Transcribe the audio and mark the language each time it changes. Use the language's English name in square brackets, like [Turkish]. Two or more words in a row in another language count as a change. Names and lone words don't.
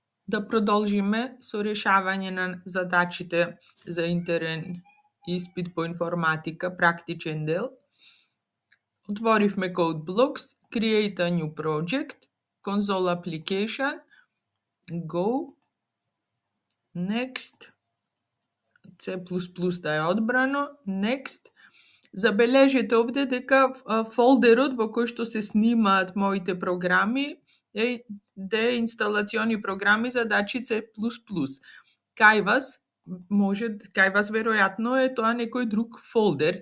[Macedonian] Да продолжиме со решавање на задачите за интерен испит по информатика, практичен дел. Отворивме CodeBlocks, [English] Create a new project, Console application, Go, Next, [Macedonian] C++ да е одбрано, Next. Забележете овде дека фолдерот во кој што се снимаат моите програми е инсталациони програми задачи C++. Кај вас веројатно е тоа некој друг фолдер.